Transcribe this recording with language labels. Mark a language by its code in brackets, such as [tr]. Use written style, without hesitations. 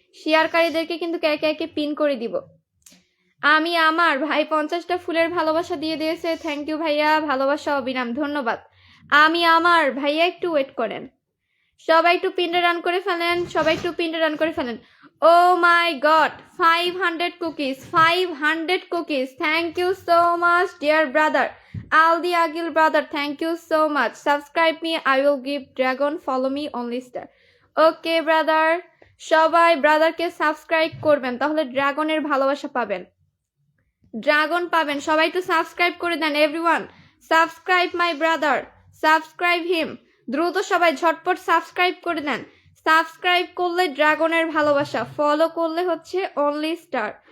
[bn] শেয়ারকারীদেরকে কিন্তু একে একে পিন করে দিব। আমি আমার ভাই 50টা ফুলের ভালোবাসা দিয়ে দিয়েছে, থ্যাংক ইউ ভাইয়া, ভালোবাসা অবিরাম, ধন্যবাদ। আমি আমার ভাইয়া একটু ওয়েট করেন। সবাই একটু পিনটা রান করে ফেলেন, সবাই একটু পিনটা রান করে ফেলেন। [en] Oh my God, 500 cookies, 500 cookies. Thank you so much dear brother Aldi Agil brother, thank you so much. Subscribe me, I will give dragon, follow me only star. Okay brother, [bn] সবাই ব্রাদারকে সাবস্ক্রাইব করবেন, তাহলে ড্রাগনের ভালোবাসা পাবেন, ড্রাগন পাবেন। সবাই একটু সাবস্ক্রাইব করে দেন everyone. [en] Subscribe my brother, subscribe him. [bn] দ্রুত সবাই ঝটপট সাবস্ক্রাইব করে দেন। সাবস্ক্রাইব করলে ড্রাগনের ভালোবাসা, ফলো করলে হচ্ছে অনলি স্টার।